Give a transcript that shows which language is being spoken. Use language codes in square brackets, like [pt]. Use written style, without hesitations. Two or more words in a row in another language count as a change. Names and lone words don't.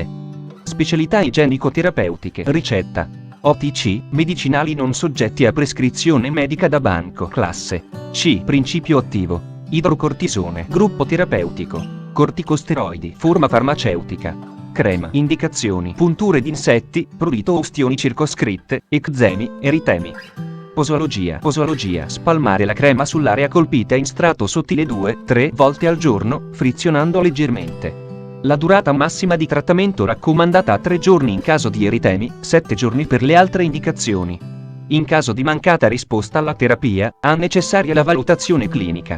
[it] Specialità igienico-terapeutiche. Ricetta: OTC, medicinali non soggetti a prescrizione medica da banco. Classe C. Principio attivo: idrocortisone. Gruppo terapeutico: corticosteroidi. Forma farmaceutica: crema. Indicazioni: punture di insetti, prurito o ustioni circoscritte, eczemi, eritemi. Posologia: spalmare la crema sull'area colpita in strato sottile 2-3 volte al giorno, frizionando leggermente. La durata massima di trattamento raccomandata a 3 giorni in caso di eritemi, 7 giorni per le altre indicazioni. In caso di mancata risposta alla terapia, è necessaria la valutazione clinica.